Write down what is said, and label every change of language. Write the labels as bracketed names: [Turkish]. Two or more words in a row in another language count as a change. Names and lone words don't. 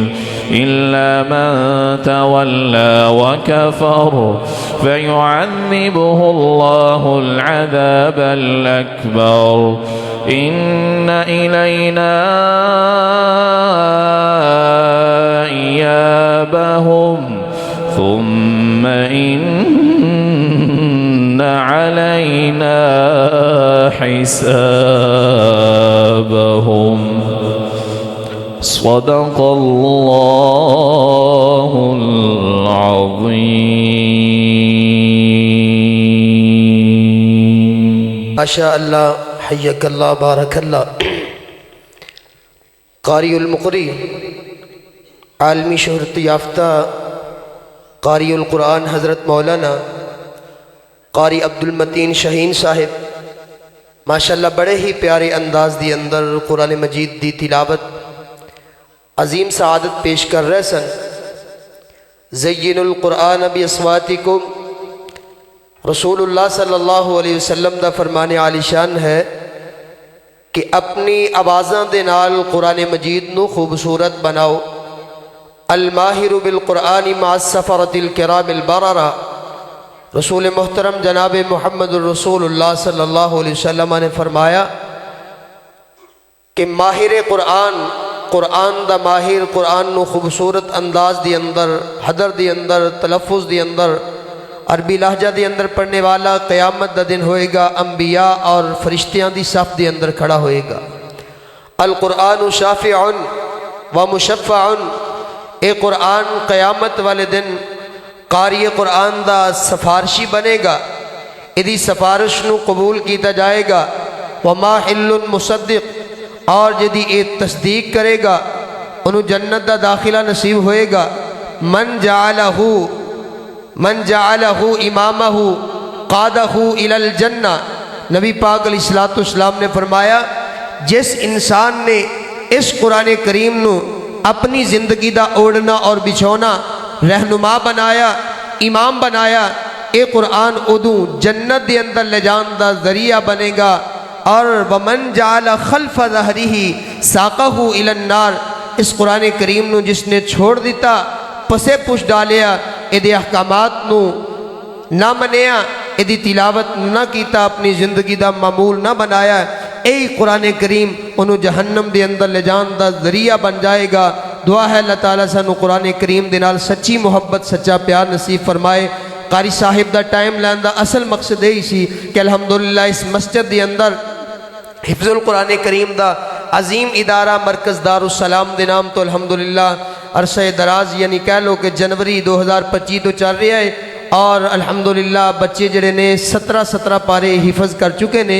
[Arabic] إلا من تولى وكفر فيعذبه الله العذاب الأكبر إن إلينا إيابهم ثم إن علينا حسابهم. صدق الله العظيم. ما شاء الله حياك الله بارك الله. [Punjabi] قاری المقری عالمی شہرت یافتہ قاری القرآن حضرت مولانا قاری عبد المتین شاہین صاحب ماشاءاللہ بڑے ہی پیارے انداز دی اندر قرآن مجید دی تلاوت عظیم سعادت پیش کر رہے سن. [Arabic] زينوا القرآن بأصواتكم, [Punjabi] رسول اللہ صلی اللہ علیہ وسلم دا فرمانِ عالیشان ہے کہ اپنی آوازاں دے نال قرآن مجید نوں خوبصورت بناؤ. [Arabic] الماهر بالقرآن مع السفرة الكرام البررة, [Punjabi] رسول محترم جناب محمد رسول اللہ صلی اللہ علیہ وسلم نے فرمایا کہ ماہر قرآن، قرآن دا ماہر قرآن نوں خوبصورت انداز دی اندر، حدر دی اندر، تلفظ دی اندر، عربی لہجہ دی اندر پڑھن والا قیامت دا دن ہوئے گا انبیاء اور فرشتیاں دی صف دی اندر کھڑا ہوئے گا. [Arabic] القرآن شافع ومشفع, [Punjabi] اے قرآن قیامت والے دن قاری قرآن دا سفارشی بنے گا، ایدی سفارش نوں قبول کیا جائے گا. [Arabic] وماحل مصدق, [Punjabi] اور یدی یہ تصدیق کرے گا انہاں نے جنت دا داخلہ نصیب ہوئے گا. [Arabic] من جعله أمامه قاده إلى الجنة, [Punjabi] نبی پاک علیہ الصلاۃ والسلام نے فرمایا جس انسان نے اس قرآن کریم نوں اپنی زندگی دا اوڑھنا اور بچھونا، رہنما بنایا، امام بنایا، یہ قرآن اودوں جنت کے اندر لے جان دا ذریعہ بنے گا. اور [Arabic] ومن جعله خلف ظهره ساقه إلى النار, [Punjabi] اس قرآن کریم نوں جس نے چھوڑ دتا، پسے پچھ ڈالیا، ایہدے احکامات نوں نہ منیا، ایہدی تلاوت نہ کیتا، اپنی زندگی دا معمول نہ بنایا، یہی قرآن کریم انہاں نے جہنم کے اندر لے جان دا ذریعہ بن جائے گا. دعا ہے اللہ تعالیٰ سانوں قرآن کریم دے نال سچی محبت، سچا پیار نصیب فرمائے. قاری صاحب دا ٹائم لین دا اصل مقصد یہی سی کہ الحمدللہ اس مسجد کے اندر حفظ القرآن کریم دا عظیم ادارہ مرکز دارالسلام دے ناں تو الحمدللہ عرصہ دراز یعنی کہہ لو کہ جنوری 2025 تو چل رہا ہے، اور الحمدللہ بچے جیہڑے نے 17 پارے حفظ کر چکے نے.